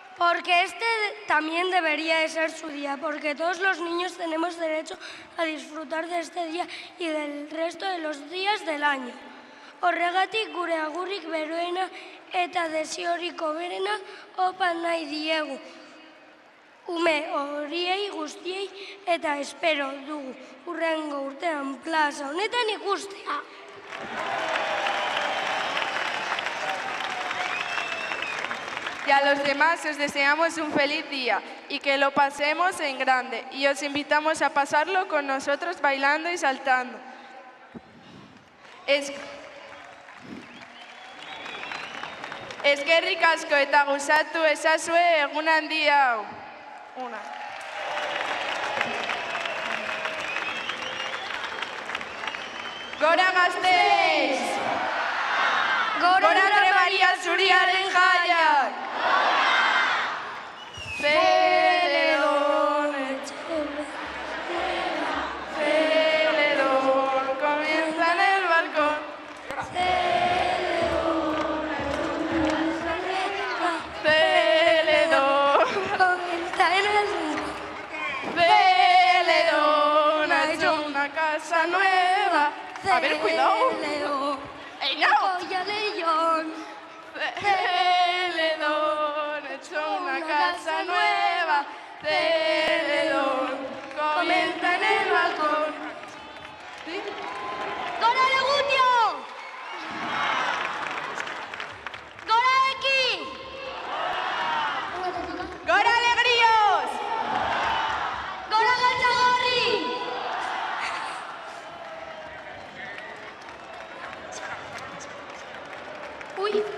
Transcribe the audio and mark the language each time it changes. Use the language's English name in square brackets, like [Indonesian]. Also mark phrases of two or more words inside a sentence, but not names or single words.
[Spanish] Porque este también debería de ser su día, porque todos los niños tenemos derecho a disfrutar de este día y del resto de los días del año. [Basque] Horregatik gure agurrik beroena eta desiorik hoberena opa nahi diegu. Ume horiei guztiei eta espero dugu hurrengo urtean plaza honetan ikustea. [Spanish] Y a los demás os deseamos un feliz día y que lo pasemos en grande. Y os invitamos a pasarlo con nosotros bailando y saltando. [Basque] Eskerrik asko eta gozatu ezazue egun handia hau. Gora Gasteiz! Gora Andre Maria Zuriaren jaiak! [Spanish] Celedón, Celedón, comienza en el balcón. Celedón, comienza en el balcón. Celedón, ha hecho una casa nueva. A ver, cuidado. ¡Ey, no! Celedón, ha hecho una casa nueva. Celedón, comienza en el balcón. ¿Sí? [Basque] ¡Gora Legutio! ¡Gora Eki! ¡Gora Alegríos! ¡Gora Galtzagorri! Uy,